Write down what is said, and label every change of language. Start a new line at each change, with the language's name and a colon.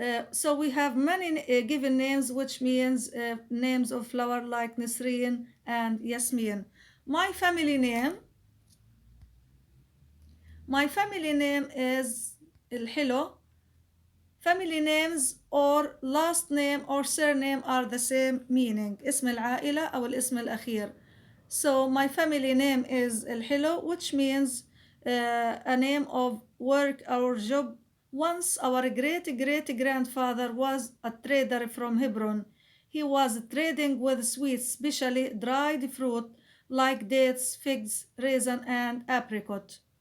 English: So we have many given names, which means names of flower like Nisreen and Yasmin. My family name is El Helou. Family names or last name or surname are the same meaning.
Arabic: اسم العائلة أو الاسم الأخير.
English: So my family name is El Helou, which means a name of work or job. Once our great-great-grandfather was a trader from Hebron. He was trading with sweets, especially dried fruit like dates, figs, raisin, and apricot.